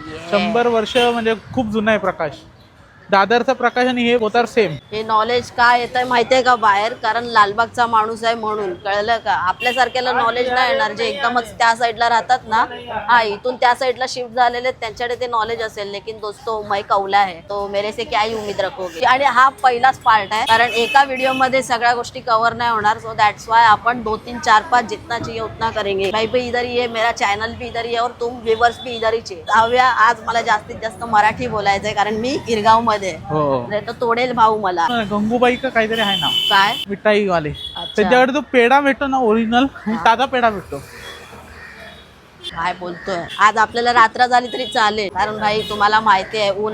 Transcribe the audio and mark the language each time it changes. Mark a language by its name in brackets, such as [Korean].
[Marathi] 100 वर्ष म्हणजे खूप जुना आहे प्रकाश. दादरचा प्रकाश आणि हे होतात सेम. हे नॉलेज काय येत आहे माहितीये का बाहेर, कारण लालबागचा माणूस आहे म्हणून. कळलं का. आपल्यासारख्याला नॉलेज नाही येणार जे एकदमच त्या साईडला राहतात ना. हा, इथून त्या साईडला शिफ्ट झालेले त्यांच्याकडे ते नॉलेज असेल. [Hindi] लेकिन दोस्तो मैं कौला है तो मेरे से क्या ही उम्मीद रखोगे. [Marathi] आणि हा पहिलाच पार्ट आहे, कारण एका व्हिडिओ मध्ये सगळ्या गोष्टी कव्हर नाही होणार. [English] so that's why [Hindi] आपण 2 3 4 5 जितना चाहिए उतना करेंगे. भाई भी इधर ही है, मेरा चॅनल भी इधर ही है और तुम व्यूअर्स भी इधर ही. [Marathi] जाऊया. आज मला जास्तीत जास्त मराठी बोलायचंय कारण मी गिरगाव मध्ये. तो तोडेल भाऊ मला. गंगूबाई का काहीतरी आहे ना काय मिठाई वाले, त्यांच्याकडे तो पेढा भेटतो ना ओरिजिनल, ताजा पेढा भेटतो. काय बोलतोय. आज आपल्याला रात्र झाली तरी चालेल, कारण भाई तुम्हाला माहिती आहे ऊन.